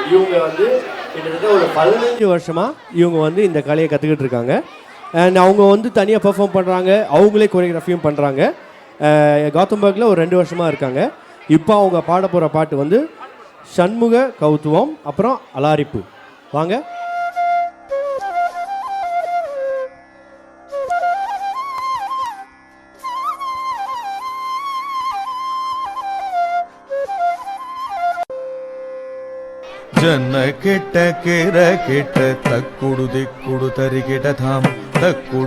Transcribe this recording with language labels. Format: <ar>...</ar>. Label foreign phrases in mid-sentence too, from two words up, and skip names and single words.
<ta>இவங்க வந்து கிட்டத்தட்ட ஒரு 15 வருஷமா இவங்க வந்து இந்த கலையை கற்றுக்கிட்டு இருக்காங்க. அண்ட் அவங்க வந்து தனியாக பெர்ஃபார்ம் பண்ணுறாங்க, அவங்களே கொரியோகிராஃபியும் பண்ணுறாங்க. காத்தம்பர்கில் ஒரு 2 வருஷமாக இருக்காங்க. இப்போ அவங்க பாட போகிற பாட்டு வந்து சண்முக கௌத்துவம், அப்புறம் அலாரிப்பு. வாங்க. ಜನ್ನ ಕೆಟ್ಟ ಕೆರ ಕೆಟ್ಟ ತಕ್ಕುಡು ದಿಕ್ಕುಡು ತರಿಗಿಡ ಧಾಮ್ ತಕ್ಕುಡು</ta>